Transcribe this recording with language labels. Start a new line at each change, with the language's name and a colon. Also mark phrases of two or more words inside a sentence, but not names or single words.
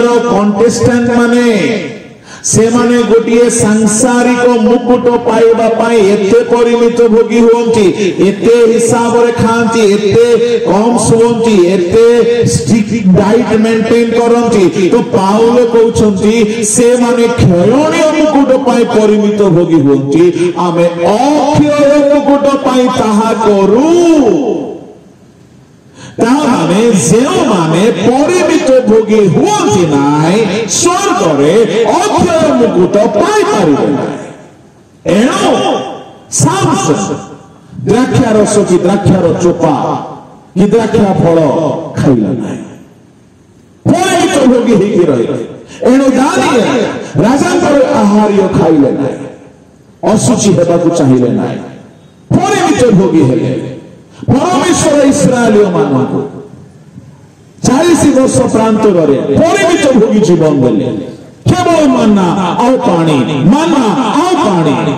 Odia: ରୋ କଣ୍ଟେଷ୍ଟାଣ୍ଟ ମାନେ ସେ ମାନେ ଗୋଟେ ସାଂସାରିକ ମୁକୁଟ ପାଇବା ପାଇଁ ଏତେ ପରିମିତ ଭୋଗୀ ହୁଅନ୍ତି ଏତେ ହିସାବ ରେ ଖାଆନ୍ତି ଏତେ କମ ଶୁଅନ୍ତି ଏତେ
English: strict diet maintain
Odia: କରନ୍ତି ତ ପାଉଲ କହୁଛନ୍ତି ସେ ମାନେ ଖେଳଣି ମୁକୁଟ ପାଇଁ ପରିମିତ ଭୋଗୀ ହୁଅନ୍ତି ଆମେ ଅକ୍ଷୟ ମୁକୁଟ ପାଇଁ ତାହା କରୁ ତେଣୁ ଯେଉଁ ମାନେ ପରିମିତ ଭୋଗୀ ହୁଅନ୍ତି ନାହିଁ ସ୍ୱର୍ଗ ରେ ଅକ୍ଷୟ ମୁକୁଟ ପାଇ ପାରିବେ ନାହିଁ ଏଣୁ ସାମସନ ଦ୍ରାକ୍ଷା ରସ କି ଦ୍ରାକ୍ଷାର ଚୋପା କି ଦ୍ରାକ୍ଷା ଫଳ ଖାଇଲା ନାହିଁ ପରିମିତ ଭୋଗୀ ହୋଇକି ରହିଲା ଏଣୁ ଦାନିଏଲ ରାଜାଙ୍କର ଆହାର୍ଯ୍ୟ ଖାଇଲେ ନାହିଁ ଅଶୁଚି ହେବାକୁ ଚାହିଁଲେ ନାହିଁ ପରିମିତ ଭୋଗୀ ହେଲେ ପରମେଶ୍ୱର ଇସ୍ରାଏଲୀୟ ମାନଙ୍କୁ 40 ବର୍ଷ ପ୍ରାନ୍ତରେ ପରିମିତ ଭୋଗୀ ଜୀବନ ଦେଲେ କେବଳ ମାନ୍ନା ଆଉ ପାଣି